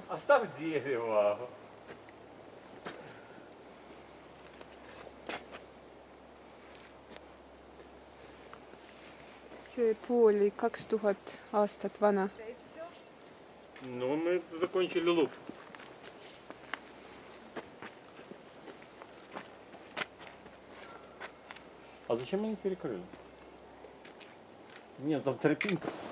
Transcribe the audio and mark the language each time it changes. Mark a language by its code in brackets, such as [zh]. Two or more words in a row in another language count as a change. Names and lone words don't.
[ru] Оставь дерево. [et] See puu oli 2000 aastat vana. [ru] Ну, мы закончили лук. А зачем они перекрыли? Нет, там тропинка.